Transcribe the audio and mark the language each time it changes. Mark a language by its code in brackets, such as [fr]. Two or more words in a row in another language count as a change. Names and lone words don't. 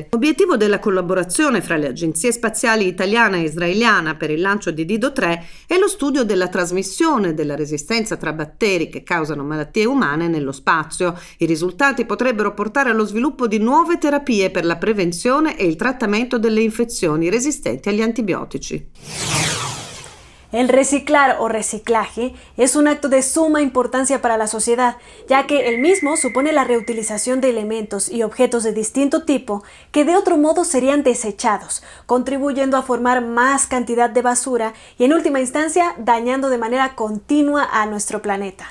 [it] L'obiettivo della collaborazione fra le agenzie spaziali italiana e israeliana per il lancio di Dido 3 è lo studio della trasmissione della resistenza tra batteri che causano malattie umane nello spazio. I risultati potrebbero portare allo sviluppo di nuove terapie per la prevenzione e il trattamento delle [es] infecciones resistentes [it] agli antibiotici. [es] El reciclar o reciclaje es un acto de suma importancia para la sociedad, ya que el mismo supone la reutilización de elementos y objetos de distinto tipo que de otro modo serían desechados, contribuyendo a formar más cantidad de basura y en última instancia dañando de manera continua a nuestro planeta.